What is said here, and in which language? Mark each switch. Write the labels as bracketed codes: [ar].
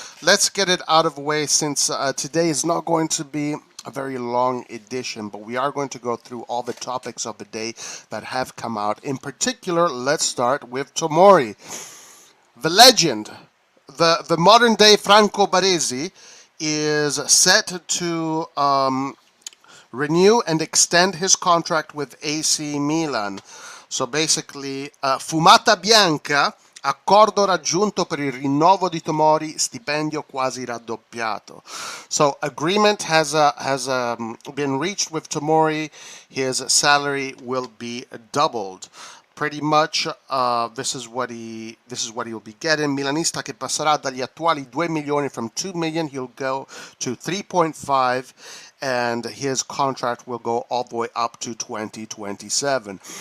[en] Let's get it out of the way since today is not going to be a very long edition, but we are going to go through all the topics of the day that have come out. In particular, let's start with Tomori. The legend, the modern day Franco Baresi, is set to renew and extend his contract with AC Milan. So basically, [it] Fumata Bianca, accordo raggiunto per il rinnovo di Tomori, stipendio quasi raddoppiato. [en] So agreement has been reached with Tomori. His salary will be doubled. Pretty much, this is what he will be getting. [it] Milanista che passerà dagli attuali 2 milioni [en] from 2 million, he'll go to 3.5, and his contract will go all the way up to 2027.